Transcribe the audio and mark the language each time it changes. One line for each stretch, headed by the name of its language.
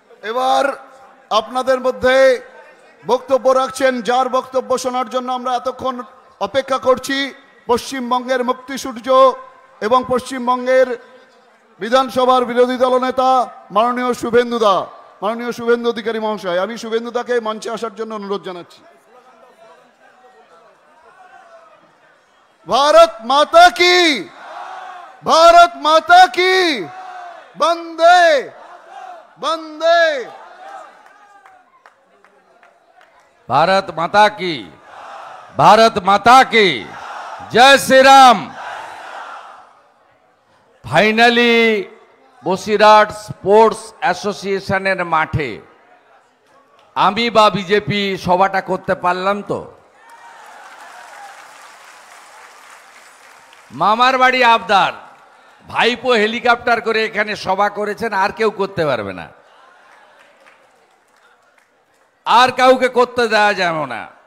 Bangla: এবার আপনাদের মধ্যে বক্তব্য রাখছেন, যার বক্তব্য শোনার জন্য আমরা এতক্ষণ অপেক্ষা করছি, পশ্চিমবঙ্গের মুক্তি সূর্য এবং পশ্চিমবঙ্গের বিধানসভার বিরোধী দলনেতা মাননীয় শুভেন্দু অধিকারী মহাশয়। আমি শুভেন্দুদাকে মঞ্চে আসার জন্য অনুরোধ জানাচ্ছি।
Hindi: भारत माता की, भारत माता की, वंदे वंदे। भारत माता की, भारत माता की जय श्री राम।
Bangla: फाइनली বসিরহাট স্পোর্টস অ্যাসোসিয়েশনের মাঠে আমি বা বিজেপি সভাটা করতে পারলাম তো। মামার বাড়ি আবদার, ভাইপো হেলিকপ্টার করে এখানে সভা করেছেন, আর কেউ করতে পারবে না, আর কাউকে করতে দেওয়া যাবে না।